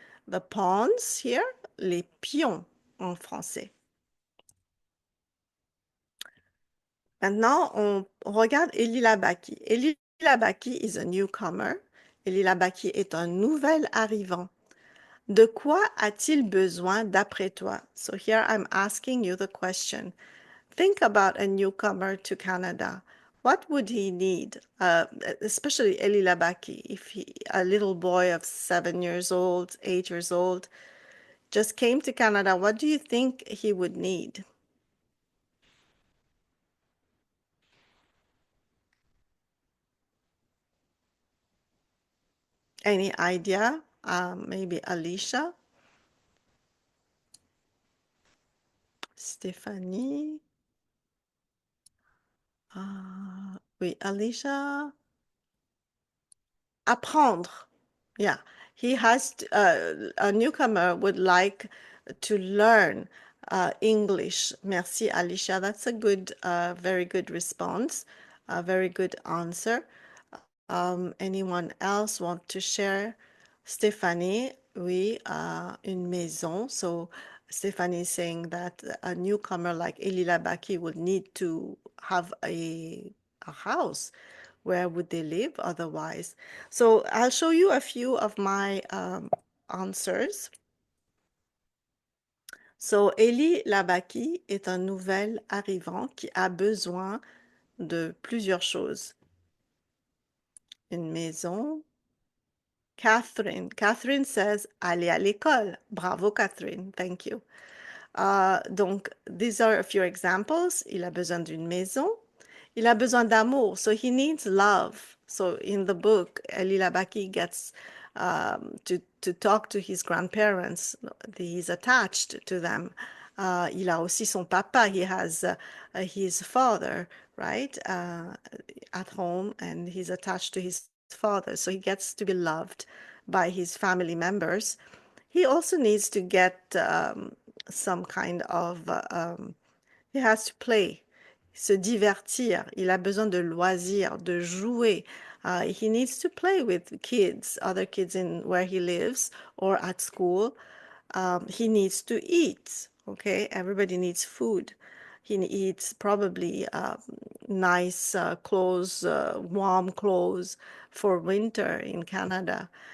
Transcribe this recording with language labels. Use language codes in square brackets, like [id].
[en] The pawns here, [fr] les pions en français. Maintenant, on regarde Éli Labaki. [en] Éli Labaki is a newcomer. [fr] Éli Labaki est un nouvel arrivant. De quoi a-t-il besoin d'après toi? [en] So here I'm asking you the question. Think about a newcomer to Canada. What would he need? Especially Éli Labaki, if a little boy of 7 years old, 8 years old, just came to Canada, what do you think he would need? Any idea? Maybe Alicia? Stéphanie? [fr] Oui, Alicia? Apprendre. [en] Yeah, he has to, a newcomer would like to learn English. [fr] Merci, Alicia. [en] That's a good, very good response, a very good answer. Anyone else want to share? [fr] Stéphanie, oui, une maison. [en] So Stéphanie is saying that a newcomer like Éli Labaki would need to have a house. Where would they live otherwise? So I'll show you a few of my answers. [fr] So Éli Labaki est un nouvel arrivant qui a besoin de plusieurs choses. Une maison. Catherine says aller à l'école. [en] Bravo Catherine, thank you. Donc, these are a few examples. [fr] Il a besoin d'une maison. Il a besoin d'amour, [en] so he needs love. So in the book, Éli Labaki gets to talk to his grandparents. He's attached to them. [fr] Il a aussi son papa. [en] He has his father, right, at home, and he's attached to his father. So he gets to be loved by his family members. He also needs to get some kind of, he has to play, [fr] se divertir. Il a besoin de loisirs, de jouer. [en] He needs to play with kids, other kids in where he lives or at school. He needs to eat, okay? Everybody needs food. He needs probably nice clothes, warm clothes for winter in Canada.